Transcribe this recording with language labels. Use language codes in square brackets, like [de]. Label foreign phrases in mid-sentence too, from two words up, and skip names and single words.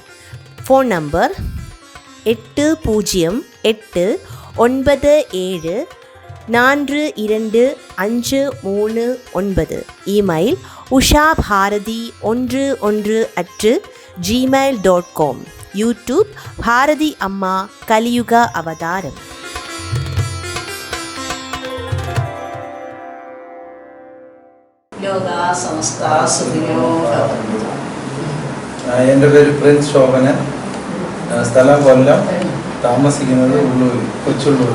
[ta] ஃபோன் நம்பர் 8008974259. இமெயில் ushabharati11@gmail.com. யூடியூப் பாரதி அம்மா கலியுக அவதாரம். [ml] എൻ്റെ പേര് പ്രിൻസ് ശോഭനൻ, സ്ഥലം കൊല്ലം, താമസിക്കുന്നത് ഉള്ളൂർ, കൊച്ചുള്ളൂർ.